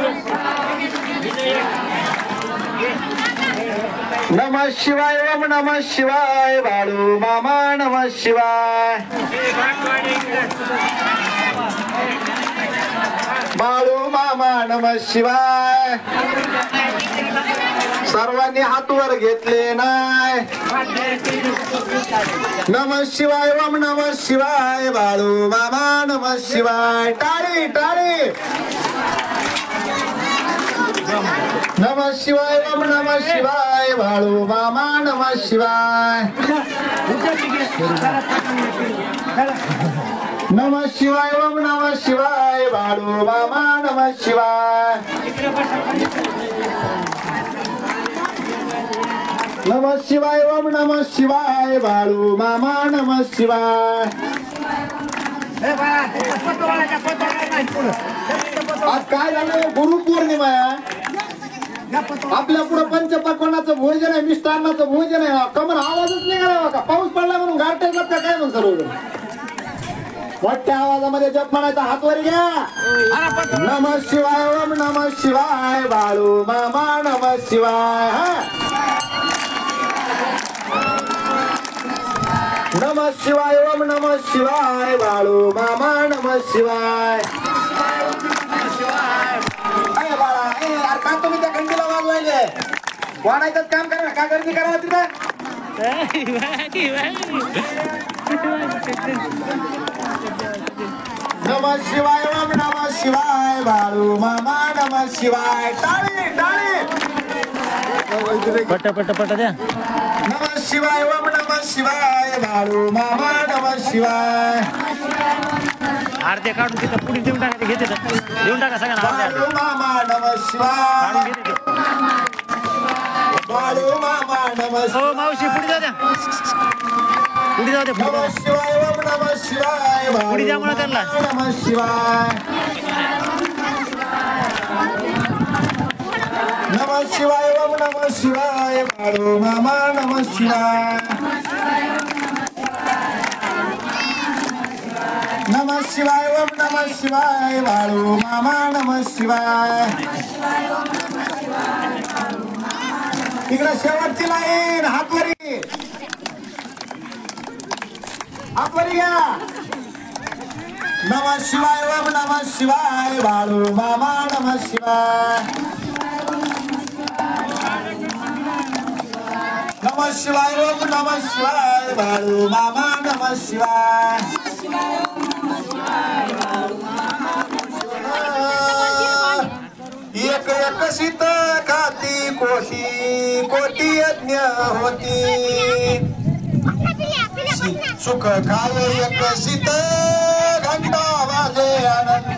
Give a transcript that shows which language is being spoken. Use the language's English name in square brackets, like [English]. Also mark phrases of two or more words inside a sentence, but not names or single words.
[Sanskrit] नमः शिवाय ओम नमः शिवाय बाळू मामा नमः शिवाय. बाळू मामा नमः शिवाय. [Marathi] सर्वांनी हातवर घेतले नाही. [Sanskrit] नमः शिवाय ओम नमः शिवाय बाळू मामा नमः शिवाय. [Marathi] टाळी टाळी. [Sanskrit] नमः शिवाय ओम नमः शिवाय बाळू मामा नमः शिवाय. नमः शिवाय ओम नमः शिवाय बाळू मामा नमः शिवाय. नमः शिवाय ओम नमः शिवाय बाळू मामा नमः शिवाय. [Marathi] आज काय झालं, गुरुपौर्णिमा आहे. आपल्या पुढे पंचपक्वान्नाचं भोजन आहे, मिष्टान्नाचं भोजन आहे. कमर आवाजच निघाला का? पाऊस पडला म्हणून गारठे का काय म्हणून सर्वजण मोठ्या आवाजामध्ये जप म्हणायचा. हातवरी घ्या. [Sanskrit] नमः शिवाय ओम नमः शिवाय बाळू मामा नमः शिवाय. नमः शिवाय ओम नमः शिवाय बाळू मामा नमः शिवाय. [Marathi] अरे बाळा, यार का तुम्ही त्या घंटीला वाजवायले? वाढायचं काम करा. का गर्दी करा तिथं? [Sanskrit] नमः शिवाय ओम नमः शिवाय बाळू मामा नमः शिवाय. [Marathi] टाळी टाळी. पट पट पट द्या. [Sanskrit] नमः शिवाय ओम नमः शिवाय बाळू मामा नमः शिवाय. [Marathi] अर्धे काढून तिथं पुढे देऊन टाका. घेते देऊन टाका सगळ्यांना. [Sanskrit] बाळू मामा नमः शिवाय. बाळू मामा नमः शिवाय. [Marathi] हो मावशी पुढे जाऊ द्या. पुढे जाऊ द्या. [Sanskrit] नमः शिवाय ओम नमः शिवाय [Marathi] पुढे द्या बाळू म्हणा त्यांना. [Sanskrit] नमः शिवाय. नमः शिवाय ओम नमः शिवाय बाळू मामा नमः शिवाय. नमः शिवाय ओम नमः शिवाय बाळू मामा नमः शिवाय. [Marathi] इकडे शेवटची लाईन. हातवरी हातवरी घ्या. [Sanskrit] नमः शिवाय ओम नमः शिवाय बाळू मामा नमः शिवाय. नमः शिवाय ओम नमः शिवाय बाळू मामा नमः शिवाय. [Marathi] एक एक शीत खाती कोटी कोटी यज्ञ होती. सुख खाय एक शीत घंटा वाजे अनंत.